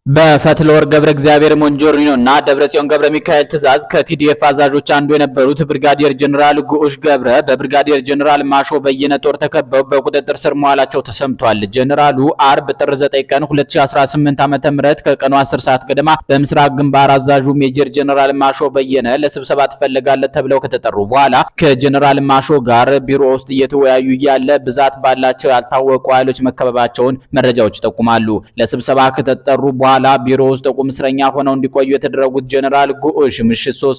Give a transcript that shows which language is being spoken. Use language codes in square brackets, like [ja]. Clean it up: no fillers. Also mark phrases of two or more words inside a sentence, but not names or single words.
[am] በፈትለወርቅ ገብረ እግዚአብሔር ሞንጆሪኖና ደብረጽዮን ገብረ ሚካኤል ትዕዛዝ ከቲዲኤፍ አዛዦች አንዱ የነበሩት ብርጋዴር ጀነራል ጉዑሽ ገብረ በብርጋዴር ጀነራል ማሾ በየነ ጦር ተከበው በቁጥጥር ስር መዋላቸው ተሰምቷል። ጀነራሉ አርብ ጥር 9 ቀን 2018 ዓ.ም ከቀኑ 10 ሰዓት ገደማ በምስራቅ ግንባር አዛዡ ሜጀር ጀነራል ማሾ በየነ ለስብሰባ ትፈልጋለህ ተብለው ከተጠሩ በኋላ ከጀነራል ማሾ ጋር ቢሮ ውስጥ እየተወያዩ እያለ ብዛት ባላቸው ያልታወቁ ኃይሎች መከበባቸውን መረጃዎች ይጠቁማሉ። ለስብሰባ ከተጠሩ በኋላ ቢሮ ውስጥ ቁም እስረኛ ሆነው እንዲቆዩ የተደረጉት ጀነራል ጉዑሽ ምሽት 3